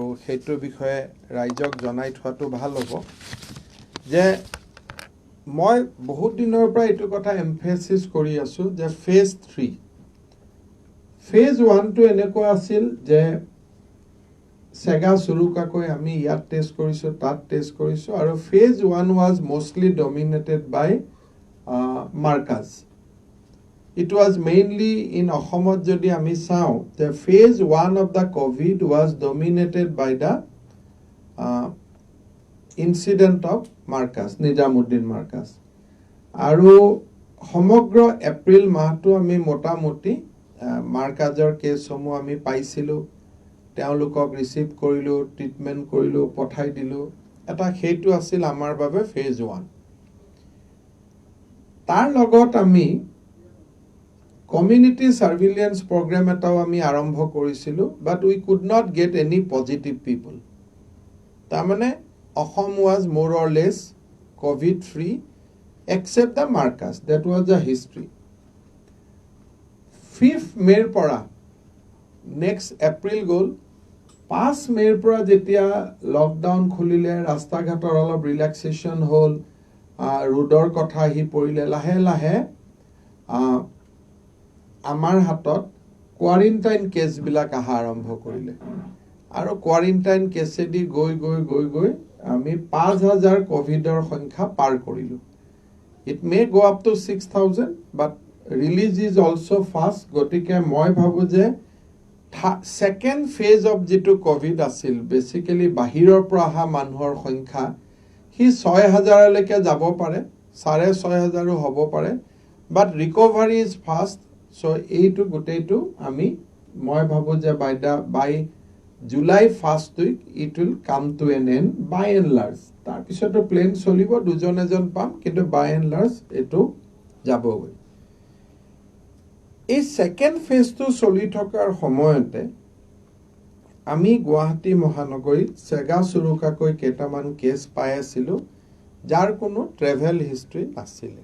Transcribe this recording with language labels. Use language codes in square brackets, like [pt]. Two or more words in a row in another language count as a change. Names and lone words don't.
[as] সেইটোৰ বিষয়ে ৰাইজক জনাই থোৱাটো ভাল হ'ব যে মই বহুত দিনৰ পৰা এইটো কথা এমফেচিছ কৰি আছোঁ যে ফেজ 3, ফেজ 1টো এনেকুৱা আছিল যে চেগা চুৰুকাকৈ আমি ইয়াত টেষ্ট কৰিছোঁ, তাত টেষ্ট কৰিছোঁ, আৰু [en] phase 1 was mostly dominated by Markaz. It was mainly in [as] অসমত যদি আমি চাওঁ. [en] The phase 1 of the COVID was dominated by the incident of Marcus, Nijamuddin Marcus. [as] Aru সমগ্ৰ এপ্ৰিল মাহটো আমি মোটামুটি মাৰ্কাজৰ কেছসমূহ আমি পাইছিলোঁ, তেওঁলোকক ৰিচিভ কৰিলোঁ, ট্ৰিটমেণ্ট কৰিলোঁ, পঠাই দিলোঁ। এটা সেইটো আছিল আমাৰ বাবে ফেজ 1। তাৰ লগত আমি কমিউনিটি সাৰ্ভিলেন্স প্ৰগ্ৰাম এটাও আমি আৰম্ভ কৰিছিলোঁ, [en] but we could not get any positive people. তাৰমানে Assam was more or less COVID free except the Marcus. That was the history. 5th May পৰা next April গ'ল। [as] 5 May পৰা যেতিয়া লকডাউন খুলিলে, ৰাস্তা ঘাটৰ অলপ ৰিলেক্সেশ্যন হ'ল, ৰোডৰ কথা আহি পৰিলে, লাহে লাহে আমাৰ হাতত [en] quarantine caseবিলাক [as] অহা আৰম্ভ কৰিলে। আৰু [en] quarantine caseেদি [as] গৈ গৈ গৈ গৈ আমি 5,000 কোভিডৰ সংখ্যা পাৰ কৰিলোঁ। [en] It may go up to 6,000, but release is also fast. [as] গতিকে মই ভাবো যে [en] second phase of [as] যেটো কোভিড আছিল, বেসিক্যালি বাহিৰৰ পৰা অহা মানুহৰ সংখ্যা হি 6,000 লৈকে যাব পাৰে, 6,500 হ'ব পাৰে, [en] but recovery is fast. So [as] এইটো গোটেইটো মই ভাবো যে [en] by July 1st week it will come to an end by and large. [as] তাৰ পিছতো প্লেন চলিব, দুজন এজন পাম, কিন্তু [en] by and large [as] এটো যাবগৈ। এই [en] second phaseটো [as] চলি থকাৰ সময়তে আমি গুৱাহাটী মহানগৰীত চেগা চুৰুকাকৈ কেইটামান কেছ পাই আছিলোঁ, যাৰ কোনো [en] travel history [as] নাছিলে।